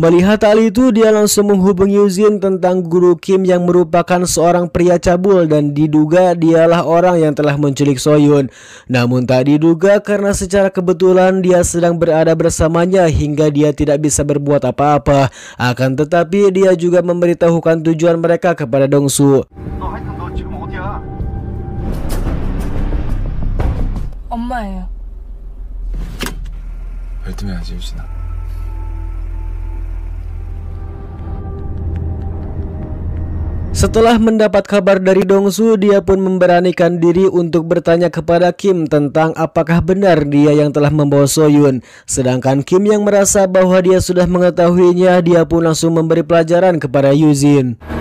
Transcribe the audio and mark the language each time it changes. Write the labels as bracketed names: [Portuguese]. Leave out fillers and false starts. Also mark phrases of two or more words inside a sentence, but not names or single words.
[Indonesian] Melihat hal itu, dia langsung menghubungi Yuzin tentang guru Kim yang merupakan seorang pria cabul dan diduga dialah orang yang telah menculik Soyun. Namun tak diduga karena secara kebetulan dia sedang berada bersamanya hingga dia tidak bisa berbuat apa-apa. Akan tetapi dia juga memberitahukan tujuan mereka kepada Dongsu. [Korean] 엄마예요. 열등해야지, 유진아. [Indonesian] Setelah mendapat kabar dari Dongsu, dia pun memberanikan diri untuk bertanya kepada Kim tentang apakah benar dia yang telah membawa Soyun. Sedangkan Kim yang merasa bahwa dia sudah mengetahuinya, dia pun langsung memberi pelajaran kepada Yuzin.